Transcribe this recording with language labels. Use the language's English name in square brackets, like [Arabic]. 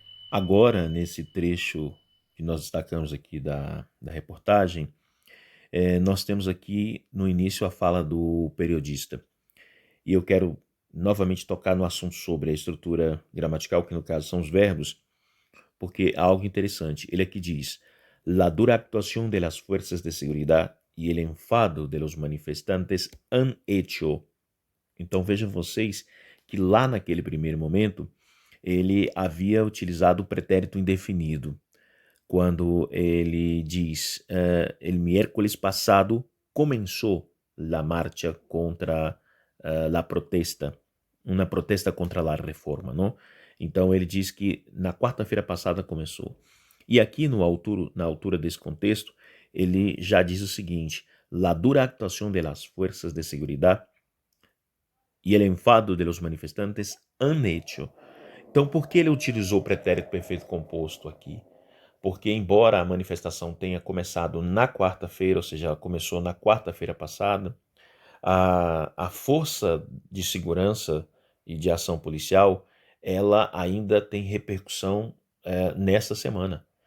[Portuguese] Agora, nesse trecho que nós destacamos aqui da reportagem, nós temos aqui no início a fala do periodista. E eu quero novamente tocar no assunto sobre a estrutura gramatical, que no caso são os verbos, porque há algo interessante. Ele aqui diz: [Spanish] la dura actuación de las fuerzas de seguridad y el enfado de los manifestantes han hecho. [Portuguese] Então vejam vocês que lá naquele primeiro momento ele havia utilizado o pretérito indefinido, quando ele diz el miércoles passado começou [Spanish] la marcha contra la protesta, [Portuguese] uma protesta [Spanish] contra la reforma, [Portuguese] não? Então ele diz que na quarta-feira passada começou. E aqui na altura desse contexto, ele já diz o seguinte: [Spanish] la dura actuación de las fuerzas de seguridad y el enfado de los manifestantes han hecho. [Portuguese] Então por que ele utilizou o pretérito perfeito composto aqui? Porque embora a manifestação tenha começado na quarta-feira, ou seja, ela começou na quarta-feira passada, a força de segurança e de ação policial, ela ainda tem repercussão nessa semana.